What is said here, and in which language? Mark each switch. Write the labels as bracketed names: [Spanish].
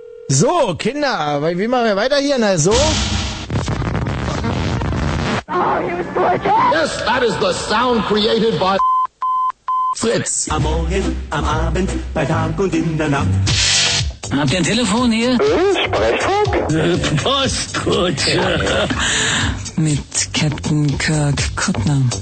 [German] So, Kinder, wie machen wir weiter hier? Na so. [English] Oh, yes, that is the sound created by Fritz. [German] Am Morgen, am Abend, bei Tag und in der Nacht. Habt ihr ein Telefon hier? Sprechfunk? Postkutsche. mit Captain Kirk Kuttner.